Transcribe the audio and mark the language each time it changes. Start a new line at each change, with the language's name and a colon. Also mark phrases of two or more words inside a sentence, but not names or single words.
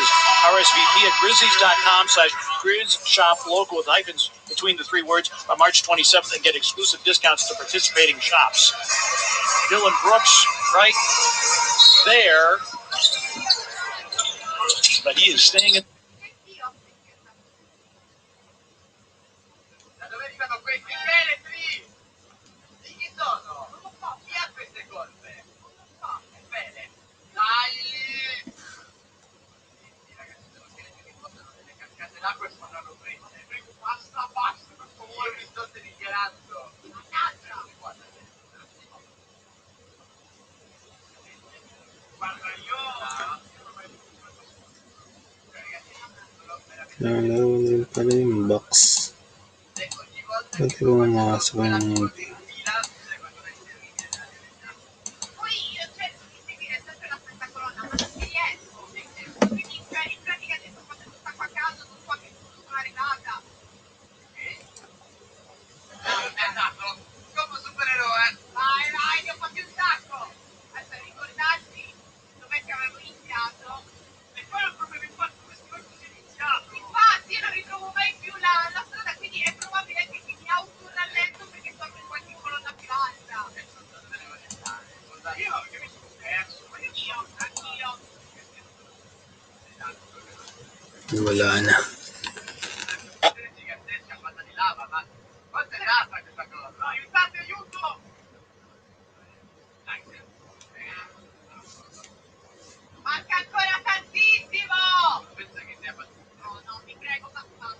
English: RSVP at grizzlies.com/Grizz Shop Local with hyphens between the three words by March 27th and get exclusive discounts to participating shops. Dylan Brooks right there, but he is staying in.
Italian: Da dove arrivano questi feretri? Di chi sono? Non lo so. Chi ha queste colpe? Non lo so. Bene. Dai! I ragazzi dello scheletro che portano delle cascate d'acqua e sparano prima. Prego, basta, basta, per favore, mi sto dichiarando. Mannaggia! Guarda, guarda, io...
Filipino: Nalaro din pala yung box. Pwede ko mamasok yung movie.
Italian: Poi io cerco di seguire sempre la stessa colonna, ma non mi riesco. Quindi in pratica adesso faccio tutta qua a caso, non so a che punto sono arrivata. Esatto, come supereroe. Vai, vai, ne ho fatti un sacco. Adesso ricordarsi dov'è che avevo iniziato. E poi ho proprio fatto questo così iniziato. Infatti io non ritrovo mai più la strada, quindi è probabile anche che mi autorrallento perché sono in qualche colonna più alta. Io che mi sono perso. Anch'io.
Filipino: Wala na.
Italian: Gigantesca fatta di lava, ma quanto è alta questa cosa? Aiutate, aiuto! Manca ancora tantissimo! Pensa che sia fatto. No, no, mi prego, ma